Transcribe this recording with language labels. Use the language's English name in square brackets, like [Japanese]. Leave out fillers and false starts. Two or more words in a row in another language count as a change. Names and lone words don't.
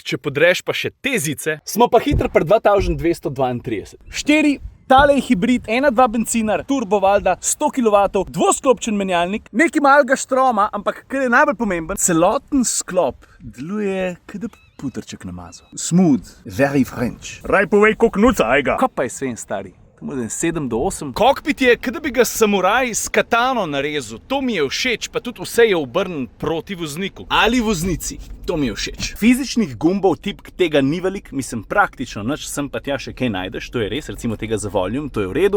[Slovenian] Če podreš pa še te zice, smo pa hitro pri 2232. 4. Tale je hibrid, 1.2 benzinar, turbo valda, 100 kW, dvosklopčen menjalnik, nekaj malega štroma, ampak kar je najbolj pomemben, celoten sklop deluje, kot da putrček namazal. [English] Smooth, very French. [Slovenian] Raj povej, koliko nuca, ajga. Kaj pa je svem stari? 7 do 8. Kokpit je, kot da bi ga samuraj s katano narezal. To mi je všeč, pa tudi vse je obrnjen proti vozniku. Ali voznici. To mi je všeč. Fizičnih gumbov tipk tega ni veliko, mislim praktično nič, sem pa tja še kaj najdeš, to je res, recimo tega za volume, to je v redu.